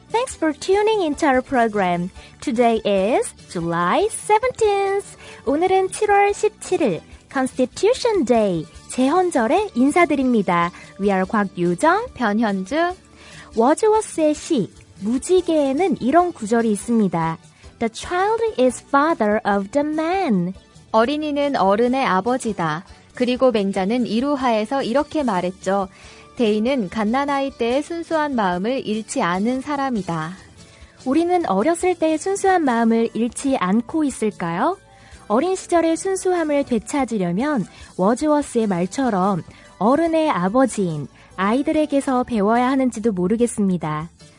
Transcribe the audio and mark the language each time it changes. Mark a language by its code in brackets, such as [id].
[en] Thanks for tuning into our program. Today is July 17th. [ko] 오늘은 7월 17일, [en] Constitution Day, [ko] 제헌절에 인사드립니다. [en] We are 곽유정, [ko] 변현주. 워즈워스의 시, 무지개에는 이런 구절이 있습니다. [en] The child is father of the man. [ko] 어린이는 어른의 아버지다. 그리고 맹자는 이루하에서 이렇게 말했죠. 대인은 갓난아이 때의 순수한 마음을 잃지 않은 사람이다. 우리는 어렸을 때의 순수한 마음을 잃지 않고 있을까요? 어린 시절의 순수함을 되찾으려면 워즈워스의 말처럼 어른의 아버지인 아이들에게서 배워야 하는지도 모르겠습니다.